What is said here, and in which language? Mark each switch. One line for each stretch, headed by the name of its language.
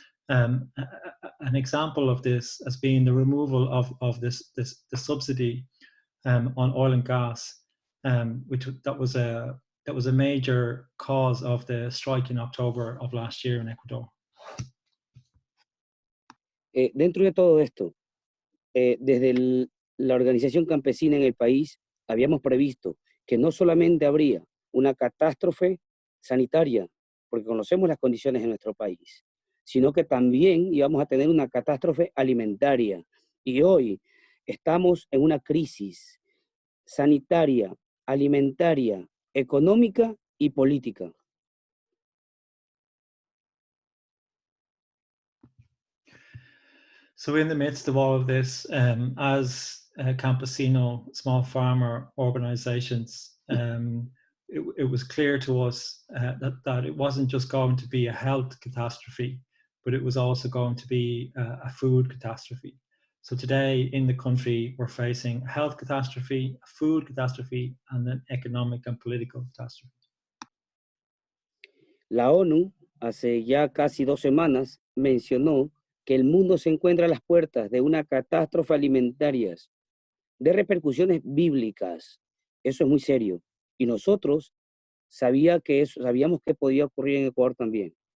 English: An example of this has been the removal of the subsidy on oil and gas, which that was a major cause of the strike in October of last year in Ecuador.
Spanish: Dentro de todo esto, desde la organización campesina en el país, habíamos previsto que no solamente habría una catástrofe sanitaria, porque conocemos las condiciones de nuestro país, sino que también íbamos a tener una catástrofe alimentaria. Y hoy estamos en una crisis sanitaria, alimentaria, económica y política.
English: So in the midst of all of this, as campesino, small farmer organizations, it was clear to us that it wasn't just going to be a health catastrophe, but it was also going to be a food catastrophe. So today in the country, we're facing a health catastrophe, a food catastrophe, and an economic and political catastrophe.
Spanish: La ONU, hace ya casi 2 semanas, mencionó que el mundo se encuentra a las puertas de una catástrofe alimentaria de repercusiones bíblicas. Eso es muy serio. Y nosotros sabíamos que podía ocurrir en Ecuador también.